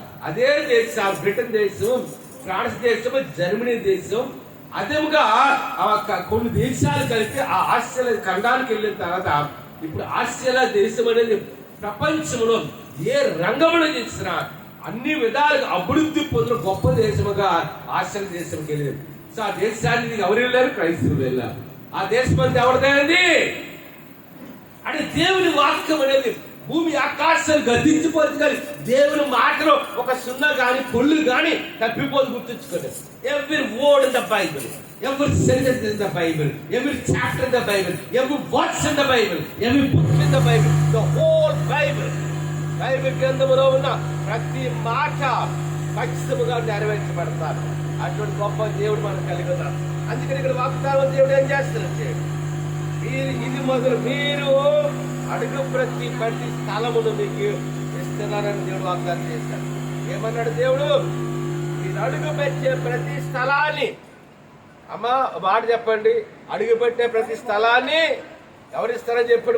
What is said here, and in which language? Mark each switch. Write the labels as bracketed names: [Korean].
[Telugu] అదే దేశం బ్రిటన్ దేశం, ఫ్రాన్స్ దేశం, జర్మనీ దేశం, అదేముగా కొన్ని దేశాలు కలిపి ఆ ఆస్ట్రేలియా ఖండానికి వెళ్ళిన తర్వాత ఇప్పుడు ఆస్ట్రేలియా దేశం అనేది ప్రపంచంలో ఏ రంగంలో చేసినా అన్ని విధాలుగా అభివృద్ధి పొందిన గొప్ప దేశముగా ఆస్ట్రేలియా దేశంకి వెళ్ళింది. సో ఆ దేశానికి ఎవరు వెళ్ళారు? క్రైస్తవులు వెళ్ళారు. ఆ దేశం అంతా ఎవరిదైంది అంటే దేవుని వాక్యం అనేది భూమి ఆకాశాలు గతించిపోతుంది, కానీ దేవుని మాటలో ఒక సున్నా గాని పొల్లు గాని తప్పిపోదు. గుర్తుంచుకోండి, [English] every word in the Bible, every sentence in the Bible, every chapter in the Bible, every verse in the Bible, every book in the Bible, the whole Bible, [Telugu] Bible గ్రంథంలో ఉన్న ప్రతి మాట ఖచ్చితంగా నెరవేర్చబడతారు. అటువంటి గొప్ప దేవుడు మనకు కలిగి ఉన్నారు. అందుకని ఇక్కడ వాగ్దానం దేవుడు ఏం చేస్తారంటే, ఇది మొదలు మీరు అడుగు ప్రతి స్థలమును మీకు ఇస్తున్నారని దేవుడు వాగ్దానం చేశాడు. ఏమన్నాడు దేవుడు? మీరు అడుగు పెట్టే ప్రతి స్థలాన్ని, అమ్మా మాట చెప్పండి, అడుగు పెట్టే ప్రతి స్థలాన్ని ఎవరిస్తారని చెప్పాడు?